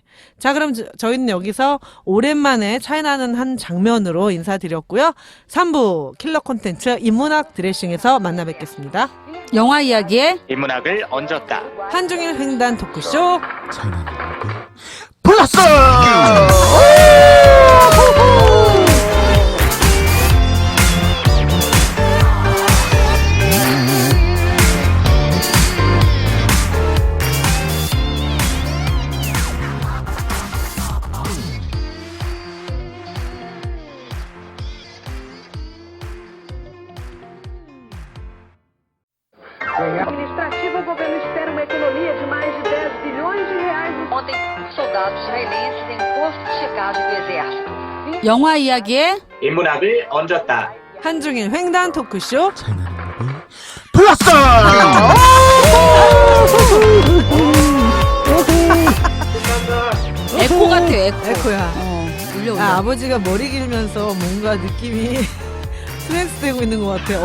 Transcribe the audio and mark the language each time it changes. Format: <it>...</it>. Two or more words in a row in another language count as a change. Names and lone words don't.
<ko>자, 그럼 저희는 여기서 오랜만에 차이나는 한 장면으로 인사드렸고요. 3부 킬러 콘텐츠 인문학 드레싱에서 만나 뵙겠습니다. 영화 이야기에 인문학을 얹었다. 한중일 횡단 토크쇼. 플러스!</ko> <pt>Administrativa, o governo espera uma economia de mais de 10 bilhões de reais. Ontem, soldados israelenses em posto de checagem do exército.</pt> <ko>영화 이야기에 인문학을 얹었다. 한중일 횡단 토크쇼. 플러스! 에코 같아 에코. 에코야. 울려. 아버지가 머리 길면서 뭔가 느낌이 트랜스 되고 있는 것 같아.</ko>